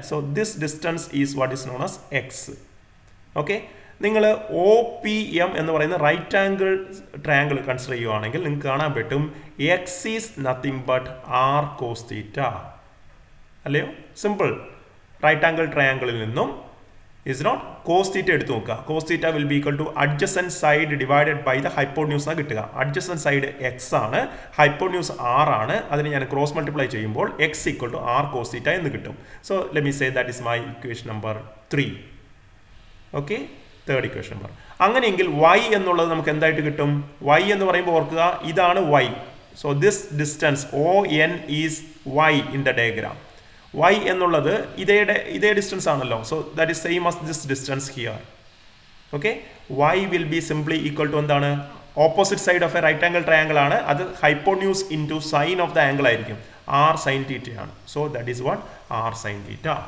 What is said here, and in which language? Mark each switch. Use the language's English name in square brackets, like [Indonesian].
[English] So this distance is what is known as x. Okay, [Malayalam] നിങ്ങൾ O P M എന്ന് പറയുന്ന right angle triangle consider ചെയ്യുവാണെങ്കിൽ നിങ്ങൾക്ക് കാണാൻ പറ്റും [English] x is nothing but r cos theta [Malayalam] അല്ലയോ? [English] Simple. [Malayalam] റൈറ്റ് ആംഗിൾ ട്രയാംഗിളിൽ നിന്നും [English] is not cos theta [Malayalam] എടുത്തു നോക്കുക. [English] cos theta will be equal to adjacent side divided by the hypotenuse [Malayalam] ആണ് കിട്ടുക. [English] adjacent side x ആണ്, hypotenuse r ആണ്. [Malayalam] അതിന് ഞാൻ ക്രോസ് മൾട്ടിപ്ലൈ ചെയ്യുമ്പോൾ [English] x equal to r cos theta [Malayalam] എന്ന് കിട്ടും. [English] so let me say that is my equation number 3. okay, third equation number. [Malayalam] അങ്ങനെയെങ്കിൽ y എന്നുള്ളത് നമുക്ക് എന്തായിട്ട് കിട്ടും? y എന്ന് പറയുമ്പോൾ ഓർക്കുക ഇതാണ് y. [English] so this distance ON is y in the diagram. [Malayalam] y എന്നുള്ളത് ഇതേ ഡിസ്റ്റൻസ് ആണല്ലോ. [English] So that is same as this distance here. Okay, y will be simply equal to [Malayalam] എന്താണ്? [English] Opposite side of a right angle triangle ആണ്. അത് hypotenuse into sine of the angle ആയിരിക്കും. R sine തീറ്റയാണ്. So that is what? R sine theta.